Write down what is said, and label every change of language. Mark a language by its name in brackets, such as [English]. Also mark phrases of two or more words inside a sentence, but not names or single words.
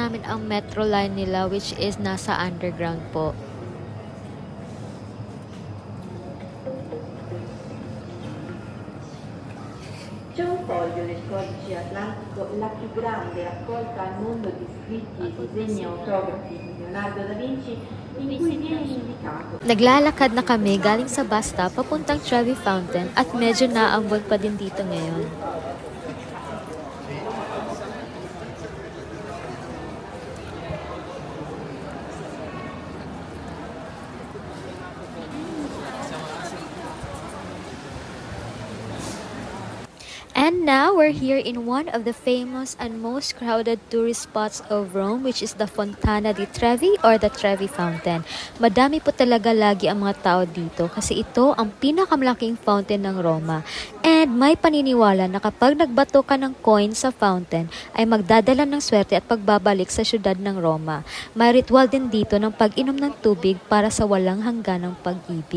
[Filipino] namin ang [English] metro line [Filipino] nila [English] which is [Filipino] nasa underground po. [Italian] C'è un foglio nel codice atlantico, la più grande raccolta al mondo di scritti, disegni e autografi di Leonardo da Vinci, in cui viene indicato. [Filipino] Naglalakad na kami galing sa [English] bus stop [Filipino] papuntang Trevi Fountain at medyo naambon pa din dito ngayon. [English] And now we're here in one of the famous and most crowded tourist spots of Rome, which is the Fontana di Trevi or the Trevi Fountain. [Filipino] Madami po talaga lagi ang mga tao dito kasi ito ang pinakamalaking fountain ng Roma. And may paniniwala na kapag nagbato ka ng coin sa fountain ay magdadala ng swerte at pagbabalik sa syudad ng Roma. May ritual din dito ng pag-inom ng tubig para sa walang hangganang pag-ibig.